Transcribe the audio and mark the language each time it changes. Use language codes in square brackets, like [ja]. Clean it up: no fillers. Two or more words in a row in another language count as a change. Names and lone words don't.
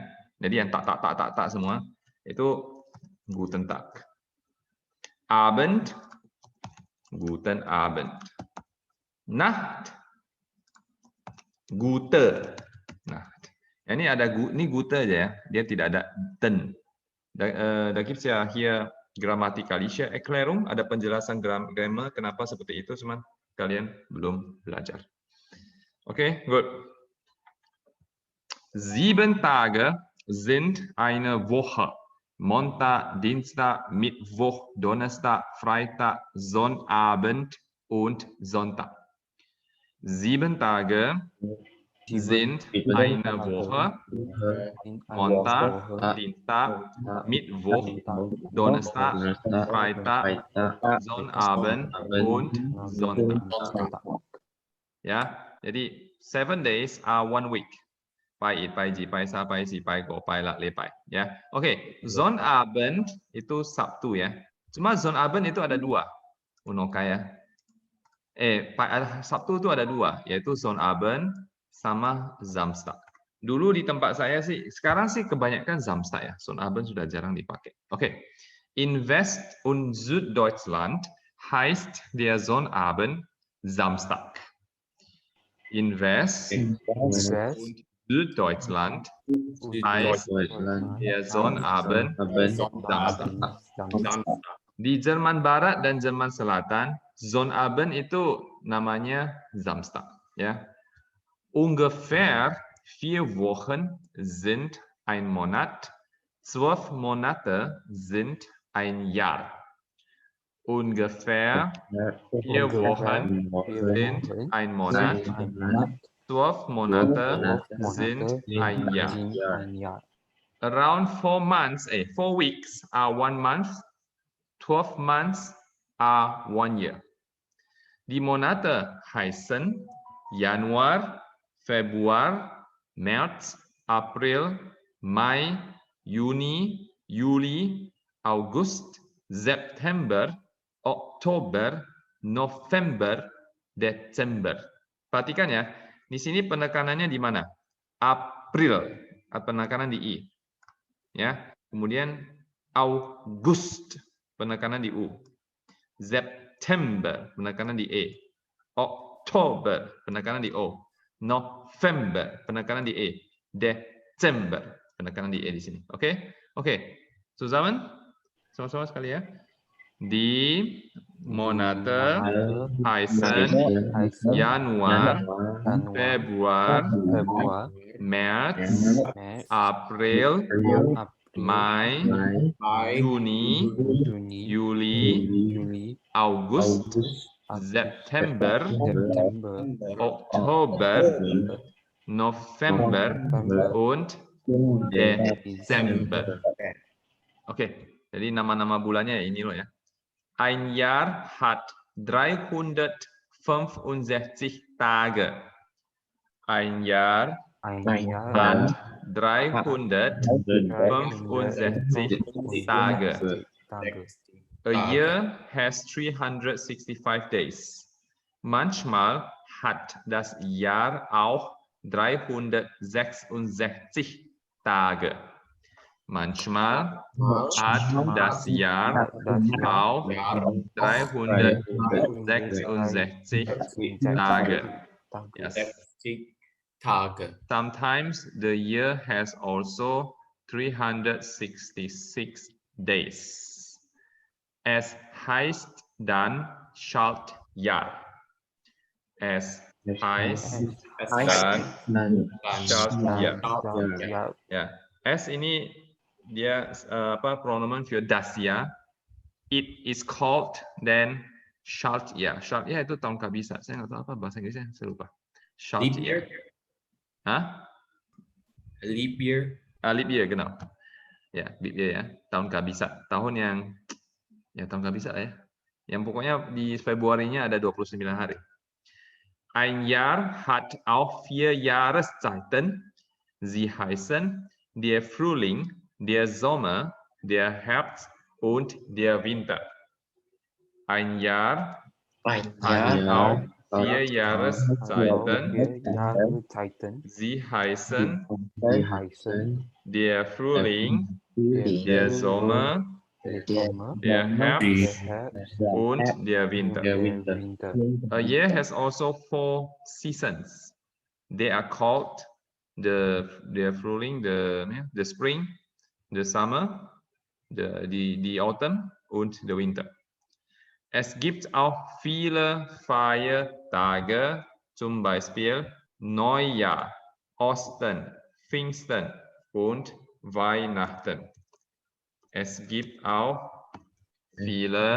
[id] Jadi yang tak semua itu [de] Guten Tag. Abend, Guten Abend. Nacht, Gute Nacht. [id] Ini ada ini Gute aja ya. Dia tidak ada den. [de] Da gibt's ja hier grammatikalische Erklärung, [id] ada penjelasan grammar kenapa seperti itu, cuman kalian belum belajar. Oke, [de] gut. 7 Tage sind eine Woche. Montag, Dienstag, Mittwoch, Donnerstag, Freitag, Sonnabend und Sonntag. 7 Tage sind eine Woche. Montag, Dienstag, Mittwoch, Donnerstag, Freitag, Sonnabend und Sonntag. [id] Ya, jadi [en] 7 days are 1 week. [zh] 拜一、拜几、拜三、拜四、拜五、拜六、礼拜. [id] Ya, oke. Sonnabend itu Sabtu ya. Cuma Sonnabend itu ada 2. Unoka ya. Sabtu itu ada 2, yaitu Sonnabend sama Samstag. Dulu di tempat saya sih, sekarang sih kebanyakan Samstag ya. Sonnabend sudah jarang dipakai. Oke. [de] In West- und Süddeutschland heißt der Sonnabend Samstag. In West- und Süddeutschland heißt der Sonnabend Samstag. [id] Di Jerman Barat dan Jerman Selatan, Sonnabend itu namanya Samstag. Ya. [de] Ungefähr 4 Wochen sind ein Monat, 12 Monate sind ein Jahr. Ungefähr 4 Wochen sind ein Monat, 12 Monate sind ein Jahr. [en] Around 4 months, 4 weeks are 1 month, 12 months are 1 year. [de] Die Monate heißen Januar, Februar, März, April, Mai, Juni, Juli, August, September, Oktober, November, Desember. [id] Perhatikan ya, di sini penekanannya di mana? April, penekanan di I. Ya, kemudian August, penekanan di U. September, penekanan di E. Oktober, penekanan di O. November, penekanan di E. Desember, penekanan di E di sini. Oke? Oke. Zusammen? Sama-sama sekali ya. [de] Die Monate heißen Januar, Februar, März, April, Mai, Juni, Juli, August, September, Oktober, November und Desember. [id] Oke, jadi nama-nama bulannya ini loh ya. [de] Ein Jahr hat 365 Tage. Ein Jahr hat 365 Tage. [en] A year has 365 days. [de] Manchmal hat das Jahr auch 366 Tage. Manchmal hat das Jahr auch 366 Tage. [en] Yes. Sometimes the year has also 366 days. [de] Es heißt dann Schaltjahr. Es heißt dann Schaltjahr. [id] Ya, S ini dia pronomen [de] für das Jahr. [en] It is called then Schaltjahr. [id] Schaltjahr itu tahun kabisa. Saya nggak tahu apa bahasa Inggrisnya, saya lupa. [de] Schaltjahr. Hah? [en] Leap year. Leap year, [id] genau. Ya, [en] leap year [id] ya. Tahun kabisa. Tahun yang tahun kabisa ya. Yang pokoknya di Februarinya ada 29 hari. [de] Ein Jahr hat auch 4 Jahreszeiten. Sie heißen der Frühling, der Sommer, der Herbst und der Winter. Ein Jahr hat auch 4 Jahreszeiten. 4 Jahreszeiten. Sie heißen Sie heißen der Frühling, der der Sommer, der Sommer, der der Herbst Herbst und der und Winter. der Winter. [en] A year has also 4 seasons. They are called the Frühling, the spring, the summer, the autumn und the winter. [de] Es gibt auch viele Feiertage, zum Beispiel Neujahr, Ostern, Pfingsten und Weihnachten. Es gibt auch viele